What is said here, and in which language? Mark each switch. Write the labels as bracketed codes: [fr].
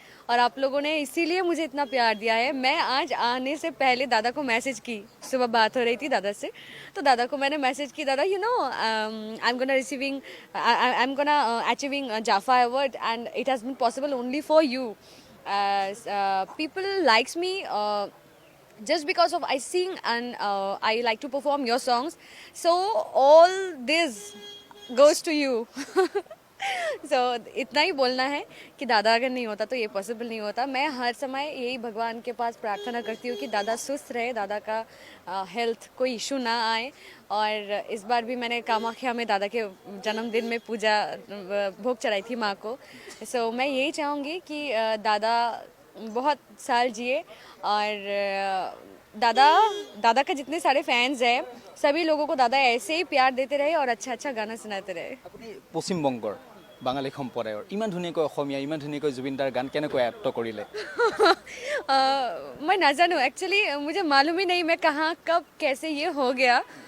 [hi] और आप लोगों ने इसीलिए मुझे इतना प्यार दिया है. मैं आज आने से पहले दादा को मैसेज की. सुबह बात हो रही थी दादा से तो दादा को मैंने मैसेज की दादा [en] You know I am gonna achieving जाफा award and it has been possible only for you. People likes me just because of I sing and I like to perform your songs. So all this goes to you. [hi] So इतना ही बोलना है कि दादा अगर नहीं होता तो ये पॉसिबल नहीं होता. मैं हर समय यही भगवान के पास प्रार्थना करती हूँ कि दादा स्वस्थ रहे, दादा का हेल्थ कोई इशू ना आए. और इस बार भी मैंने कामाख्या में दादा के जन्मदिन में पूजा भोग चढ़ाई थी माँ को. सो मैं यही चाहूँगी कि दादा बहुत साल जिए और दादा का जितने सारे फैंस हैं सभी लोगों को दादा ऐसे ही प्यार देते रहे और अच्छा अच्छा गाना सुनाते रहे. [as] আপুনি পশ্চিমবংগৰ বাঙালী সম্প্ৰদায়ৰ ইমান ধুনীয়াকৈ অসমীয়া ইমান ধুনীয়াকৈ জুবিন দাৰ গান কেনেকৈ আয়ত্ত কৰিলে? [hi] मैं ना जानूँ एक्चुअली मुझे मालूम ही नहीं मैं कहाँ कब कैसे ये हो गया.